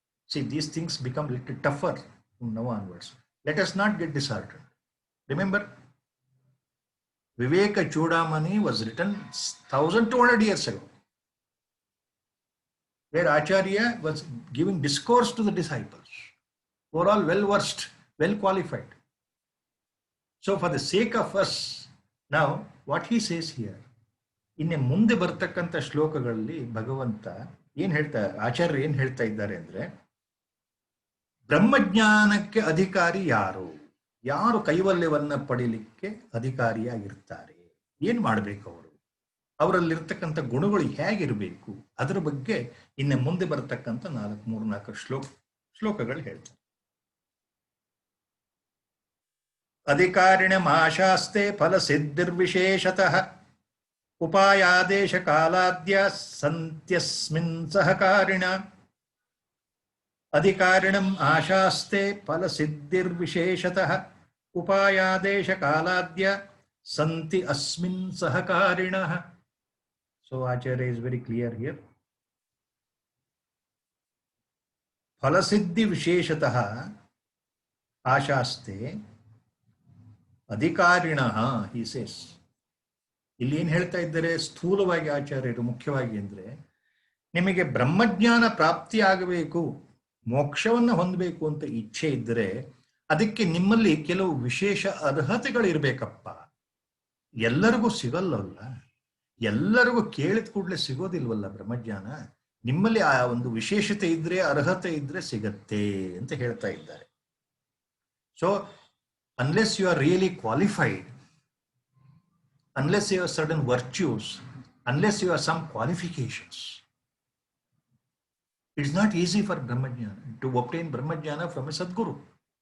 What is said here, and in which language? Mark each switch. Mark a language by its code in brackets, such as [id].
[en] See, these things become a little tougher from now onwards. Let us not get disheartened. Remember, Viveka Chudamani was written 1200 years ago, where Acharya was giving discourse to the disciples, who are all well versed, well qualified. So, for the sake of us, now what he says here, [kn] ಇನ್ನೆ ಮುಂದೆ ಬರ್ತಕ್ಕಂಥ ಶ್ಲೋಕಗಳಲ್ಲಿ ಭಗವಂತ ಏನ್ ಹೇಳ್ತಾ ಆಚಾರ್ಯರು ಏನ್ ಹೇಳ್ತಾ ಇದ್ದಾರೆ ಅಂದ್ರೆ, ಬ್ರಹ್ಮಜ್ಞಾನಕ್ಕೆ ಅಧಿಕಾರಿ ಯಾರು, ಯಾರು ಕೈವಲ್ಯವನ್ನ ಪಡಿಲಿಕ್ಕೆ ಅಧಿಕಾರಿಯಾಗಿರ್ತಾರೆ, ಏನ್ ಮಾಡ್ಬೇಕು ಅವರು, ಅವರಲ್ಲಿರ್ತಕ್ಕಂಥ ಗುಣಗಳು ಹೇಗಿರಬೇಕು, ಅದರ ಬಗ್ಗೆ ಇನ್ನೆ ಮುಂದೆ ಬರ್ತಕ್ಕಂಥ 3-4 ಶ್ಲೋಕಗಳು ಹೇಳ್ತಾರೆ. [sa] ಅಧಿಕಾರಿಣಮಾಶಾಸ್ತೆ ಫಲ ಸಿದ್ಧಿರ್ವಿಶೇಷತಃ ಉಪಾಯಾದೇಶ ಕಾಲಾದ್ಯ ಸಂತ್ಯಸ್ಮಿನ್ ಸಹಕಾರಿಣ. ಅಧಿಕಾರಿಣಂ ಆಶಾಸ್ತೆ ಫಲ ಸಿದ್ಧಿರ್ವಿಶೇಷತಃ ಉಪಾಯಾದೇಶ ಕಾಲಾದ್ಯ ಸಂತಿ ಅಸ್ಮಿನ್ ಸಹಕಾರಿಣಃ. [en] So Acharya is very clear here. [sa] ಫಲಸಿದ್ಧಿ ವಿಶೇಷತಃ ಆಶಾಸ್ತೆ ಅಧಿಕಾರಿಣಃ [en] he says. [kn] ಇಲ್ಲಿ ಏನ್ ಹೇಳ್ತಾ ಇದ್ದಾರೆ ಸ್ಥೂಲವಾಗಿ ಆಚಾರ್ಯರು ಮುಖ್ಯವಾಗಿ ಅಂದ್ರೆ, ನಿಮಗೆ ಬ್ರಹ್ಮಜ್ಞಾನ ಪ್ರಾಪ್ತಿ ಆಗಬೇಕು, ಮೋಕ್ಷವನ್ನ ಹೊಂದಬೇಕು ಅಂತ ಇಚ್ಛೆ ಇದ್ದರೆ ಅದಕ್ಕೆ ನಿಮ್ಮಲ್ಲಿ ಕೆಲವು ವಿಶೇಷ ಅರ್ಹತೆಗಳಿರ್ಬೇಕಪ್ಪ. ಎಲ್ಲರಿಗೂ ಸಿಗಲ್ಲವಲ್ಲ, ಎಲ್ಲರಿಗೂ ಕೇಳಿದ ಕೂಡಲೇ ಸಿಗೋದಿಲ್ವಲ್ಲ ಬ್ರಹ್ಮಜ್ಞಾನ. ನಿಮ್ಮಲ್ಲಿ ಆ ಒಂದು ವಿಶೇಷತೆ ಇದ್ರೆ, ಅರ್ಹತೆ ಇದ್ರೆ ಸಿಗತ್ತೆ ಅಂತ ಹೇಳ್ತಾ ಇದ್ದಾರೆ. [en] So unless you are really qualified, unless you have certain virtues, unless you have some qualifications, it's not easy for Brahmajnana to obtain Brahmajnana from a Sadguru.